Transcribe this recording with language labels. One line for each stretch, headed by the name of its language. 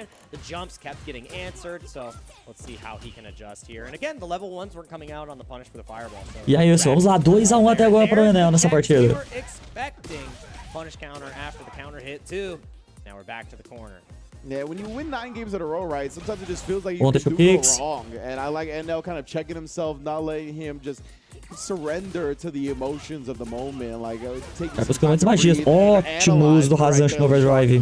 English: The jumps kept getting answered, so let's see how he can adjust here. And again, the level 1s weren't coming out on the punish for the fireball. So
Portuguese: e aí, vamos lá, 2-1 até agora pro Enel nessa partida.
English: Expecting punish counter after the counter hit too. Now we're back to the corner. Yeah, when you win 9 games in a row, right, sometimes it just feels like you can do go wrong. And I like NL kind of checking himself, not letting him just surrender to the emotions of the moment. Like,
Portuguese: Vai buscando as magias. Ótimo uso do 𝗔𝗽liche no overdrive.